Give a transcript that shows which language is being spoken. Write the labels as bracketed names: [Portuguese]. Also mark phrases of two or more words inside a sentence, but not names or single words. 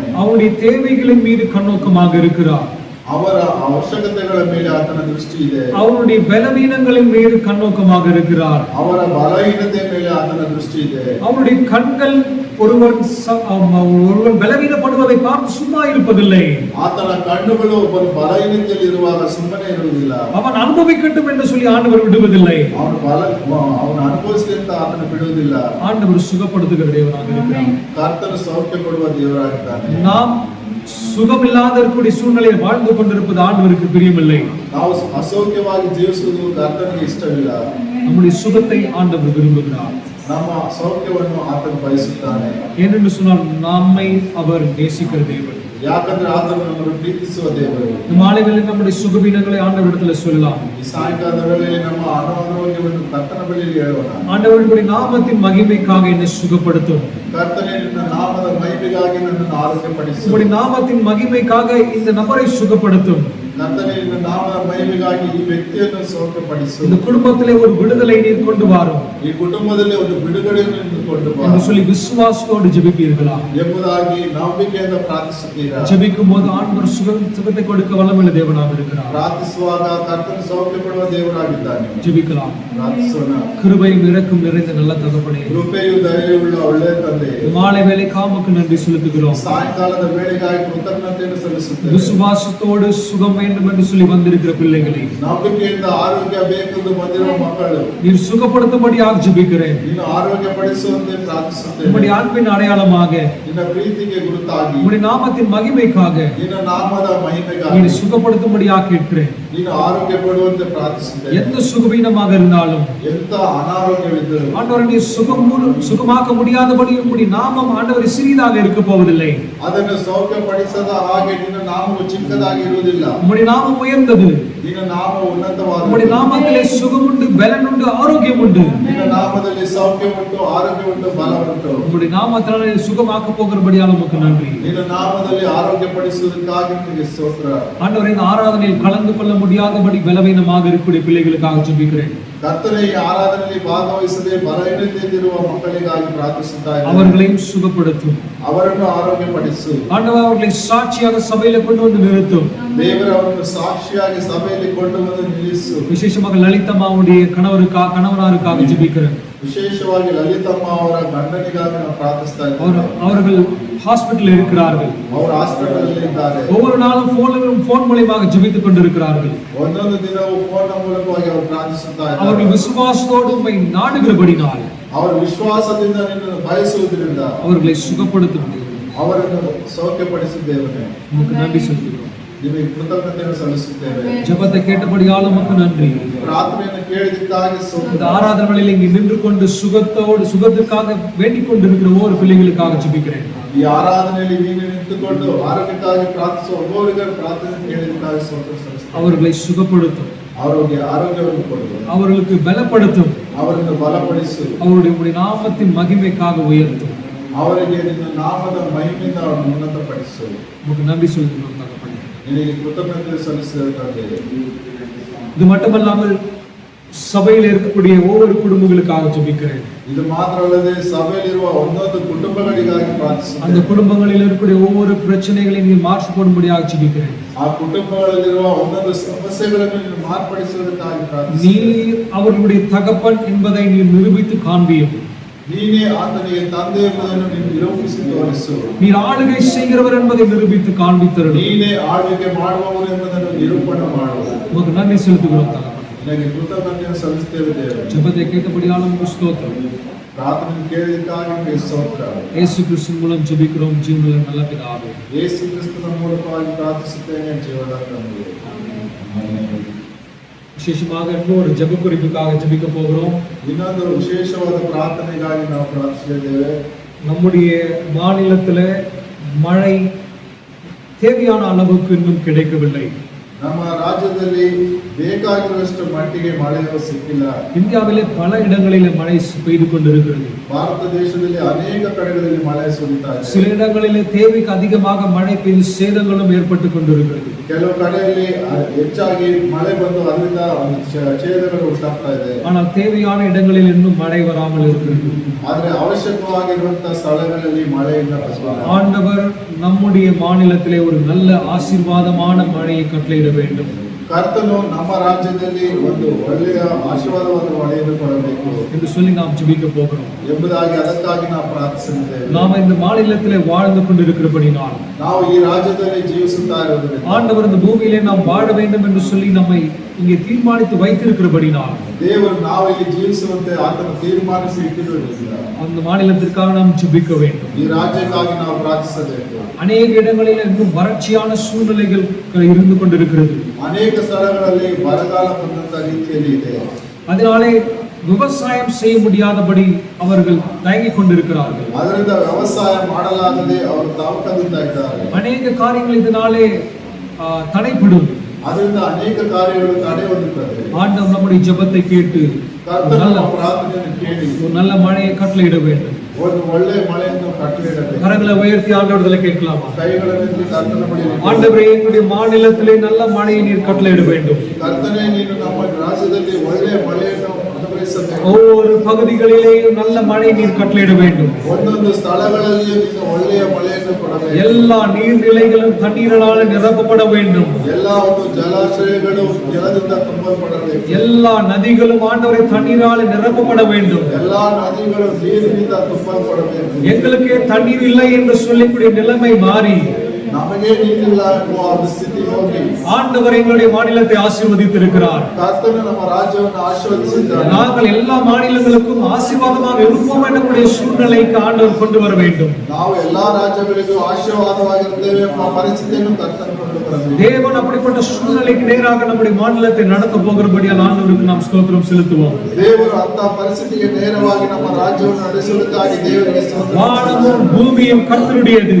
[Tamil] அவருடைய தேவைகளின் மீது கண்ணோக்கமாக இருக்கிறார். [Kannada] ಅವರ ಅವಶ್ಯಕತೆಗಳ ಮೇಲೆ ಆತನ ದೃಷ್ಟಿ ಇದೆ. [Tamil] அவருடைய பலவீனங்களின் மீது கண்ணோக்கமாக இருக்கிறார். [Kannada] ಅವರ ಬಲಹೀನತೆ ಮೇಲೆ ಆತನ ದೃಷ್ಟಿ ಇದೆ. [Tamil] அவருடைய கண்கள் ஒருவன் பலவீனப்படுவதை பார்த்து சும்மா இருப்பதில்லை. [Kannada] ಆತನ ಕಣ್ಣುಗಳು ಒಬ್ಬನು ಬಲಹೀನತೆಯಲ್ಲಿ ಇರುವಾಗ ಸುಮ್ಮನೆ ಇರುವುದಿಲ್ಲ. [Tamil] அவன் அனுபவிக்கட்டும் என்று சொல்லி ஆண்டவர் விடுவதில்லை. [Kannada] ಅವನು ಅನುಭವಿಸಲಿ ಅಂತ ಆತನ ಬಿಡುವುದಿಲ್ಲ. [Tamil] ஆண்டவர் சுகப்படுத்துகிற தேவனாக இருக்கிறார். [Kannada] ಕರ್ತನು ಸೌಖ್ಯ ಕೊಡುವ ದೇವರಾಗಿದ್ದಾನೆ. [Tamil] நாம் சுகமில்லாத இருக்கக்கூடிய சூழ்நிலையில் வாழ்ந்து கொண்டிருப்பது ஆண்டவருக்கு பிரியமில்லை. [Kannada] ನಾವು ಅಸೌಖ್ಯವಾಗಿ ಜೀವಿಸುವುದು ಕರ್ತನಿಗೆ ಇಷ್ಟವಿಲ್ಲ. [Tamil] நம்முடைய சுகத்தை ஆண்டவர் விரும்புகிறார். [Kannada] ನಮ್ಮ ಸೌಖ್ಯವನ್ನು ಆತನು ಬಯಸುತ್ತಾನೆ. [Tamil] ஏனென்று சொன்னால் நம்மை அவர் நேசிக்கிற தேவன். [Kannada] ಯಾಕಂದ್ರೆ ಆತನು ನಮ್ಮನ್ನು ಪ್ರೀತಿಸುವ ದೇವರು. [Tamil] இந்த மாலை வேளையில் நம்முடைய சுகவீனங்களை ஆண்டவரிடத்தில் சொல்லலாம். [Kannada] ಈ ಸಾಯಂಕಾಲದ ವೇಳೆಯಲ್ಲಿ ನಮ್ಮ ಅನಾರೋಗ್ಯವನ್ನು ಕರ್ತನ ಬಳಿಯಲ್ಲಿ ಹೇಳೋಣ. [Tamil] ஆண்டவருடைய நாமத்தின் மகிமைக்காக என்னை சுகப்படுத்தும். [Kannada] ಕರ್ತನೇ ನಿನ್ನ ನಾಮದ ಮಹಿಮೆಗಾಗಿ ನನ್ನನ್ನು ಆರೋಗ್ಯಪಡಿಸು. [Tamil] உம்முடைய நாமத்தின் மகிமைக்காக இந்த நபரை சுகப்படுத்தும். [Kannada] ಕರ್ತನೇ ನಿನ್ನ ನಾಮದ ಮಹಿಮೆಗಾಗಿ ಈ ವ್ಯಕ್ತಿಯನ್ನು ಸೌಖ್ಯಪಡಿಸು. [Tamil] இந்த குடும்பத்திலே ஒரு விடுதலை நீர் கொண்டு வாரும். [Kannada] ಈ ಕುಟುಂಬದಲ್ಲಿ ಒಂದು ಬಿಡುಗಡೆಯನ್ನು ಕೊಂಡು ಬಾ [Tamil] என்று சொல்லி விசுவாசத்தோடு ஜெபிப்பீர்களா? [Kannada] ಎಂಬುದಾಗಿ ನಂಬಿಕೆಯಿಂದ ಪ್ರಾರ್ಥಿಸುತ್ತೀರಾ? [Tamil] ஜெபிக்கும் போது ஆண்டவர் சுகத்தை கொடுக்க வல்லமையுள்ள தேவனாக இருக்கிறார். [Kannada] ಪ್ರಾರ್ಥಿಸುವಾಗ ಕರ್ತನು ಸೌಖ್ಯ ಕೊಡುವ ದೇವರಾಗಿದ್ದಾನೆ. [Tamil] ஜெபிக்கலாம். [Kannada] ಪ್ರಾರ್ಥಿಸೋಣ. [Tamil] கிருபையும் இரக்கம் நிறைந்த நல்ல தகப்பனே, [Kannada] ಕೃಪೆಯು ದಯೆಯುಳ್ಳ ಒಳ್ಳೆಯ ತಂದೆ, [Tamil] மாலை வேளை காமுக்கு நன்றி செலுத்துகிறோம். [Kannada] ಸಾಯಂಕಾಲದ ವೇಳೆಗಾಗಿ ಕೃತಜ್ಞತೆಯನ್ನು ಸಲ್ಲಿಸುತ್ತೇವೆ. [Tamil] விசுவாசத்தோடு சுகம் வேண்டும் என்று சொல்லி வந்திருக்கிற பிள்ளைகளை [Kannada] ನಂಬಿಕೆಯಿಂದ ಆರೋಗ್ಯ ಬೇಕೆಂದು ಬಂದಿರುವ ಮಕ್ಕಳು [Tamil] நீர் சுகப்படுத்தும்படியாக ஜெபிக்கிறேன். [Kannada] ನೀನು ಆರೋಗ್ಯ ಪಡಿಸುವಂತೆ ಪ್ರಾರ್ಥಿಸುತ್ತೇವೆ. [Tamil] உம்முடைய அன்பின் அடையாளமாக, [Kannada] ನಿನ್ನ ಪ್ರೀತಿಗೆ ಗುರುತಾಗಿ, [Tamil] உம்முடைய நாமத்தின் மகிமைக்காக [Kannada] ನಿನ್ನ ನಾಮದ ಮಹಿಮೆಗಾಗಿ [Tamil] நீர் சுகப்படுத்தும்படியாக கேட்கிறேன். [Kannada] ನೀನು ಆರೋಗ್ಯ ಕೊಡುವಂತೆ ಪ್ರಾರ್ಥಿಸುತ್ತೇವೆ. [Tamil] எந்த சுகவீனமாக இருந்தாலும் [Kannada] ಎಂತ ಅನಾರೋಗ್ಯವಿದ್ದರೂ [Tamil] ஆண்டவரை நீர் சுகமாக்க முடியாதபடி உம்முடைய நாமம் ஆண்டவரை சிறிதாக இருக்க போவதில்லை. [Kannada] ಅದನ್ನು ಸೌಖ್ಯಪಡಿಸದ ಹಾಗೆ ನಿನ್ನ ನಾಮವು ಚಿಕ್ಕದಾಗಿ ಇರುವುದಿಲ್ಲ. [Tamil] உம்முடைய நாமம் உயர்ந்தது. [Kannada] ನಿನ್ನ ನಾಮ ಉನ್ನತವಾದ. [Tamil] உம்முடைய நாமத்திலே சுகம் உண்டு, பலன் உண்டு, ஆரோக்கியம் உண்டு. [Kannada] ನಿನ್ನ ನಾಮದಲ್ಲಿ ಸೌಖ್ಯ ಉಂಟು, ಆರೋಗ್ಯ ಉಂಟು, ಬಲ ಉಂಟು. [Tamil] உம்முடைய நாமத்தினால நீர் சுகமாக்க போகிறபடியால் உமக்கு நன்றி. [Kannada] ನಿನ್ನ ನಾಮದಲ್ಲಿ ಆರೋಗ್ಯ ಪಡಿಸುವುದಕ್ಕಾಗಿ ನಿನಗೆ ಸ್ತೋತ್ರ. [Tamil] ஆண்டவரே, இந்த ஆராதனையில் கலந்து கொள்ள முடியாதபடி பலவீனமாக இருக்கக்கூடிய பிள்ளைகளுக்காக ஜெபிக்கிறேன். [Kannada] ಕರ್ತನೇ, ಈ ಆರಾಧನೆಯಲ್ಲಿ ಭಾಗವಹಿಸದೆ ಬಲಹೀನತೆಯಲ್ಲಿರುವ ಮಕ್ಕಳಿಗಾಗಿ ಪ್ರಾರ್ಥಿಸುತ್ತಾ ಇದ್ದೇನೆ. [Tamil] அவர்களையும் சுகப்படுத்தும். [Kannada] ಅವರನ್ನು ಆರೋಗ್ಯಪಡಿಸು. [Tamil] ஆண்டவர் அவர்களை சாட்சியாக சபையில கொண்டு வந்து நிறுத்தும். [Kannada] ದೇವರನ್ನು ಸಾಕ್ಷಿಯಾಗಿ ಸಭೆಯಲ್ಲಿ ಕೊಂಡು ಬಂದು ನಿಲ್ಲಿಸು. [Tamil] விசேஷமாக லலிதம்மாவுடைய கணவனாருக்காக ஜெபிக்கிறேன். [Kannada] ವಿಶೇಷವಾಗಿ ಲಲಿತಮ್ಮ ಅವರ ಗಂಡನಿಗಾಗಿ ನಾವು ಪ್ರಾರ್ಥಿಸ್ತಾ ಇದ್ದೇವೆ. [Tamil] அவர்கள் ஹாஸ்பிட்டல் இருக்கிறார்கள். [Kannada] ಅವರು ಹಾಸ್ಪಿಟಲ್ ಅಲ್ಲಿ ಇದ್ದಾರೆ. [Tamil] ஒவ்வொரு நாளும் போன் மூலமாக ஜெபித்துக் கொண்டிருக்கிறார்கள். [Kannada] ಒಂದೊಂದು ದಿನವೂ ಫೋನ್ ಮೂಲಕವಾಗಿ ಅವರು ಪ್ರಾರ್ಥಿಸುತ್ತಾ ಇದ್ದಾರೆ. [Tamil] அவர்கள் விசுவாசத்தோடு உம்மை நாடுகிறபடினால், [Kannada] ಅವರು ವಿಶ್ವಾಸದಿಂದ ನಿನ್ನನ್ನು ಬಯಸುವುದರಿಂದ [Tamil] அவர்களை சுகப்படுத்தும். [Kannada] ಅವರನ್ನು ಸೌಖ್ಯಪಡಿಸಿದ್ದೇವೆ. [Tamil] உமக்கு நன்றி செலுத்துகிறோம். [Kannada] ನಿಮಗೆ ಕೃತಜ್ಞತೆಯನ್ನು ಸಲ್ಲಿಸುತ್ತೇವೆ. [Tamil] ஜெபத்தை கேட்டபடியால் உமக்கு நன்றி. [Kannada] ಪ್ರಾರ್ಥನೆಯನ್ನು ಕೇಳಿದ್ದಕ್ಕಾಗಿ [Tamil] இந்த [Kannada] ಸ್ತೋತ್ರ. [Tamil] ஆராதனைகளில் இங்கு நின்று கொண்டு சுகத்துக்காக வேண்டிக் கொண்டிருக்கிற ஒவ்வொரு பிள்ளைகளுக்காக ஜெபிக்கிறேன். [Kannada] ಈ ಆರಾಧನೆಯಲ್ಲಿ ನೀನು ನಿಂತುಕೊಂಡು ಆರೋಗ್ಯಕ್ಕಾಗಿ ಪ್ರಾರ್ಥಿಸುವ ಒಬ್ಬರಿಗೆ ಪ್ರಾರ್ಥನೆ ಕೇಳಿದ್ದಕ್ಕಾಗಿ ಸ್ತೋತ್ರ ಸಲ್ಲಿಸುತ್ತೇವೆ. [Tamil] அவர்களை சுகப்படுத்தும். [Kannada] ಆರೋಗ್ಯವನ್ನು ಕೊಡು. [Tamil] அவர்களுக்கு பலப்படுத்தும். [Kannada] ಅವರನ್ನು ಬಲಪಡಿಸು. [Tamil] அவருடைய நாமத்தின் மகிமைக்காக உயர்த்தும். [Kannada] ಅವರಿಗೆ ನಿನ್ನ ನಾಮದ ಮಹಿಮೆಯಿಂದ ಅವರನ್ನು ಉನ್ನತಪಡಿಸು. [Tamil] உமக்கு நன்றி செலுத்துகிறோம் தகப்பனே. [Kannada] ನಿನಗೆ ಕೃತಜ್ಞತೆ ಸಲ್ಲಿಸುತ್ತೇವೆ. [Tamil] இது மட்டுமல்லாமல் சபையில் இருக்கக்கூடிய ஒவ்வொரு குடும்பங்களுக்காக ஜெபிக்கிறேன். [Kannada] ಇದು ಮಾತ್ರವಲ್ಲದೆ ಸಭೆಯಲ್ಲಿರುವ ಒಂದೊಂದು ಕುಟುಂಬಗಳಿಗಾಗಿ [Tamil] அந்த [Kannada] ಪ್ರಾರ್ಥಿಸುತ್ತೇನೆ. [Tamil] குடும்பங்களில் இருக்கக்கூடிய ஒவ்வொரு பிரச்சனைகளையும் நீர் மாற்றி போடும்படியாக ஜெபிக்கிறேன். [Kannada] ಆ ಕುಟುಂಬಗಳಲ್ಲಿರುವ ಒಂದೊಂದು ಸಮಸ್ಯೆಗಳನ್ನು ನೀನು ಮಾರ್ಪಡಿಸುವುದಕ್ಕಾಗಿ ಪ್ರಾರ್ಥಿಸುತ್ತೇನೆ. [Tamil] நீர் அவர்களுடைய தகப்பன் என்பதை நீர் நிரூபித்து காண்பியும். [Kannada] ನೀನೇ ಆತನಿಗೆ ತಂದೆ ಎಂಬುದನ್ನು ನೀನು ನಿರೂಪಿಸಿ ತೋರಿಸು. [Tamil] நீர் ஆளுகை செய்கிறவர் என்பதை நிரூபித்து காண்பித்தருளும். [Kannada] ನೀನೇ ಆಳ್ವಿಕೆ ಮಾಡುವವರು ಎಂಬುದನ್ನು ನಿರೂಪಣೆ ಮಾಡು. [Tamil] உமக்கு நன்றி செலுத்துகிறோம் தகப்பனே. [Kannada] ನಿನಗೆ ಕೃತಜ್ಞತೆಯನ್ನು ಸಲ್ಲಿಸುತ್ತೇವೆ ದೇವರೇ. [Tamil] ஜெபத்தை கேட்டபடியால் உமக்கு ஸ்தோத்திரம். [Kannada] ಪ್ರಾರ್ಥನೆ ಕೇಳಿದ್ದಕ್ಕಾಗಿ ನಿನಗೆ ಸ್ತೋತ್ರ. [Tamil] இயேசு கிறிஸ்துவின் மூலம் ஜெபிக்கிறோம் ஜீவனுள்ள நல்ல பிதாவே. [Kannada] ಯೇಸು ಕ್ರಿಸ್ತನ ಮೂಲಕವಾಗಿ ಪ್ರಾರ್ಥಿಸುತ್ತೇನೆ ಜೀವದ ತಂದೆ. [Tamil] விசேஷமாக இன்னொரு ஜெப குறிப்புக்காக ஜெபிக்க போகிறோம். [Kannada] ಇನ್ನೊಂದು ವಿಶೇಷವಾದ ಪ್ರಾರ್ಥನೆಗಾಗಿ ನಾವು ಪ್ರಾರ್ಥಿಸಿದ್ದೇವೆ. [Tamil] நம்முடைய மாநிலத்தில் மழை தேவையான அளவுக்கு இன்னும் கிடைக்கவில்லை. [Kannada] ನಮ್ಮ ರಾಜ್ಯದಲ್ಲಿ ಬೇಕಾಗಿರುವಷ್ಟು ಮಟ್ಟಿಗೆ ಮಳೆಯೂ ಸಿಕ್ಕಿಲ್ಲ. [Tamil] இந்தியாவிலே பல இடங்களில் மழை பெய்து கொண்டிருக்கிறது. [Kannada] ಭಾರತ ದೇಶದಲ್ಲಿ ಅನೇಕ ಕಡೆಗಳಲ್ಲಿ ಮಳೆ ಸುರಿತಾ ಇದೆ. [Tamil] சில இடங்களிலே தேவைக்கு அதிகமாக மழை பெய்து சேதங்களும் ஏற்பட்டு கொண்டிருக்கிறது. [Kannada] ಕೆಲವು ಕಡೆಯಲ್ಲಿ ಹೆಚ್ಚಾಗಿ ಮಳೆ ಬಂದು ಅದರಿಂದ ಛೇದಗಳು ಉಂಟಾಗ್ತಾ ಇದೆ. [Tamil] ஆனால் தேவையான இடங்களில் இன்னும் மழை வராமல் இருக்கிறது. [Kannada] ಆದ್ರೆ ಅವಶ್ಯಕವಾಗಿರುವಂತಹ ಸ್ಥಳಗಳಲ್ಲಿ ಮಳೆಯಿಂದ [Tamil] ஆண்டவர் நம்முடைய மாநிலத்திலே ஒரு நல்ல ஆசீர்வாதமான மழையை கட்டளையிட வேண்டும். [Kannada] ಕರ್ತನು ನಮ್ಮ ರಾಜ್ಯದಲ್ಲಿ ಒಂದು ಒಳ್ಳೆಯ ಆಶೀರ್ವಾದವಾದ ಮಳೆಯನ್ನು ಕೊಡಬೇಕು [Tamil] என்று சொல்லி நாம் ஜெபிக்க போகிறோம். [Kannada] ಎಂಬುದಾಗಿ ಅದಕ್ಕಾಗಿ ನಾವು ಪ್ರಾರ್ಥಿಸುತ್ತೇವೆ. [Tamil] நாம் இந்த மாநிலத்திலே வாழ்ந்து கொண்டிருக்கிறபடினால் [Kannada] ನಾವು ಈ ರಾಜ್ಯದಲ್ಲಿ ಜೀವಿಸುತ್ತಾ ಇರುವುದರಿಂದ [Tamil] ஆண்டவர் இந்த பூமியிலே நாம் வாழ வேண்டும் என்று சொல்லி நம்மை இங்கே தீர்மானித்து வைத்திருக்கிறபடினால் [Kannada] ದೇವರು ನಾವು ಇಲ್ಲಿ ಜೀವಿಸುವಂತೆ ಆತನು ತೀರ್ಮಾನಿಸಿ ಇಟ್ಟಿರುವುದರಿಂದ [Tamil] அந்த மாநிலத்திற்காக நாம் ஜெபிக்க வேண்டும். [Kannada] ಈ ರಾಜ್ಯಕ್ಕಾಗಿ ನಾವು ಪ್ರಾರ್ಥಿಸಬೇಕು. [Tamil] அநேக இடங்களில் இன்னும் வறட்சியான சூழ்நிலைகள் இருந்து கொண்டிருக்கிறது. [Kannada] ಅನೇಕ ಸ್ಥಳಗಳಲ್ಲಿ ಬರಗಾಲ ಬಂದಂತ ರೀತಿಯಲ್ಲಿ ಇದೆ. [Tamil] அதனாலே விவசாயம் செய்ய முடியாதபடி அவர்கள் தயங்கிக் கொண்டிருக்கிறார்கள். [Kannada] ಅದರಿಂದ ವ್ಯವಸಾಯ ಮಾಡಲಾಗದೆ ಅವರು ತಾವಕದಿಂದ ಇದ್ದಾರೆ. [Tamil] அநேக காரியங்கள் இதனாலே தடைப்படும். [Kannada] ಅದರಿಂದ ಅನೇಕ ಕಾರ್ಯಗಳು ತಡೆ ಹೊಂದುತ್ತದೆ. [Tamil] ஆண்டவர் நம்முடைய ஜெபத்தை கேட்டு [Kannada] ಕರ್ತನ ಪ್ರಾರ್ಥನೆಯನ್ನು ಕೇಳಿ [Tamil] ஒரு நல்ல மழையை கட்டளையிட வேண்டும். [Kannada] ಒಂದು ಒಳ್ಳೆ ಮಳೆಯನ್ನು ಕಟ್ಟಲೇಬೇಕು. [Tamil] கரங்களை உயர்த்தி ஆண்டவர்களை கேட்கலாமா? [Kannada] ಕೈಗಳನ್ನು ಕರ್ತನ ಬಳಿ [Tamil] ஆண்டவரே, எங்களுடைய மாநிலத்திலே நல்ல மழையை நீர் கட்டளையிட வேண்டும். [Kannada] ಕರ್ತನೆ, ನೀನು ನಮ್ಮ ರಾಜ್ಯದಲ್ಲಿ ಒಳ್ಳೆ ಮಳೆಯನ್ನು ಅನುಗ್ರಹಿಸಬೇಕು. [Tamil] ஒவ்வொரு பகுதிகளிலேயும் நல்ல மழை நீர் கட்டளையிட வேண்டும். [Kannada] ಒಂದೊಂದು ಸ್ಥಳಗಳಲ್ಲಿಯೂ ನೀನು ಒಳ್ಳೆಯ ಮಳೆಯನ್ನು ಕೊಡಬೇಕು. [Tamil] எல்லா நீர்நிலைகளும் தண்ணீரால் நிரப்பப்பட வேண்டும். [Kannada] ಎಲ್ಲ ಒಂದು ಜಲಾಶಯಗಳು ಜಲದಿಂದ ತುಂಬಲ್ಪಡಬೇಕು. [Tamil] எல்லா நதிகளும் ஆண்டவரை தண்ணீரால் நிரப்பப்பட வேண்டும். [Kannada] ಎಲ್ಲ ನದಿಗಳು ನೀರಿನಿಂದ ತುಂಬಲ್ಪಡಬೇಕು. [Tamil] எங்களுக்கே தண்ணீர் இல்லை என்று சொல்லக்கூடிய நிலைமை மாறி [Kannada] ನಮಗೆ ನೀರಿಲ್ಲ ಎನ್ನುವ ಒಂದು ಸ್ಥಿತಿ ಹೋಗಿ [Tamil] ஆண்டவர் எங்களுடைய மாநிலத்தை ஆசீர்வதித்திருக்கிறார். [Kannada] ಕರ್ತನು ನಮ್ಮ ರಾಜ್ಯವನ್ನು ಆಶೀರ್ವದಿಸಿದ್ದಾನೆ. [Tamil] நாங்கள் எல்லா மாநிலங்களுக்கும் ஆசீர்வாதமாக இருப்போம் என்னுடைய சூழ்நிலைக்கு ஆண்டவர் கொண்டு வர வேண்டும். [Kannada] ನಾವು ಎಲ್ಲಾ ರಾಜ್ಯಗಳಿಗೂ ಆಶೀರ್ವಾದವಾಗಿರುತ್ತೇವೆ ಎಂಬ ಪರಿಸ್ಥಿತಿಯನ್ನು ಕರ್ತನು ಕೊಂಡು ಬರಬೇಕು. [Tamil] தேவன் அப்படிப்பட்ட சூழ்நிலைக்கு நேராக நம்முடைய மாநிலத்தை நடத்த போகிறபடியால் ஆண்டவருக்கு நாம் ஸ்தோத்திரம் செலுத்துவோம். [Kannada] ದೇವರು ಅಂತ ಪರಿಸ್ಥಿತಿಗೆ ನೇರವಾಗಿ ನಮ್ಮ ರಾಜ್ಯವನ್ನು ನಡೆಸುವುದಕ್ಕಾಗಿ ದೇವರಿಗೆ ಸ್ತೋತ್ರ. [Tamil] வானமும் பூமியும் கர்த்தருடையது.